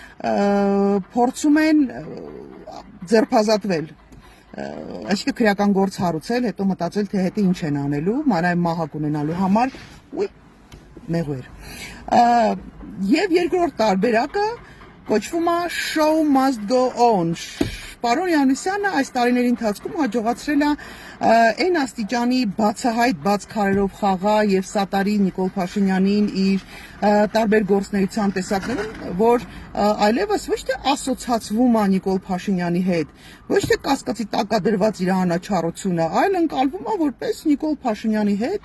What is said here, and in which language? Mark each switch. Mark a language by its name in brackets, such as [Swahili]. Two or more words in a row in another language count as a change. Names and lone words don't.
[Armenian] փորձում են ձերբազատվել, այսինքն քրեական գործ հարուցել, հետո մտածել, թե հետո ինչ են անելու, մանավանդ մահակ ունենալու համար, մեղուեր։ Եւ երկրորդ տարբերակը կոչվում է [English] Show must go on։ [Armenian] Պարոն Հովհաննիսյանը այս տարիների ընթացքում հաջողացրել է այն աստիճանի բացահայտ բաց քարերով խաղա եւ սատարի Նիկոլ Փաշինյանին իր տարբեր գործնեության տեսակներում, որ այլևս ոչ թե ասոցացվում է Նիկոլ Փաշինյանի հետ, ոչ թե կասկածի տակ է դրված իր անաչառությունը, այլ ընկալվում է որպես Նիկոլ Փաշինյանի հետ